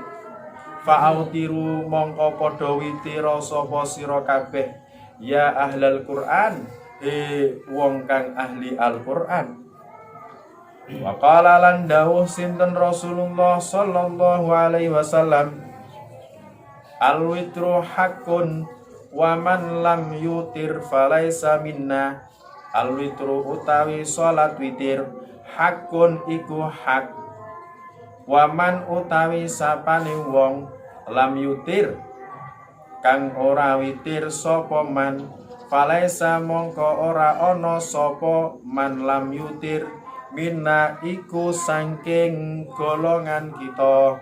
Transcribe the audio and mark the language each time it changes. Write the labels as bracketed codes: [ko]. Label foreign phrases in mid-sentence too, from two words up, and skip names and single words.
[jv] Fa'autiru mongko padha witira sapa sira kabeh [ar] يا أهل القرآن, [jv] wong kang ahli Al-Qur'an. [ar] وقال [jv] lan dawuh sinten [ar] رسول الله صلى الله عليه وسلم الوتر حق ومن لم يوتر فليس منا. [jv] Al-witru utawi salat witir haqqun iku hak, [ar] ومن [jv] utawi sapane wong [ar] لم يوتر [jv] kang ora witir sapa man, falaisa mongko ora ana sapa [ar] من لم يوتر منا [jv] iku saking golongan kita.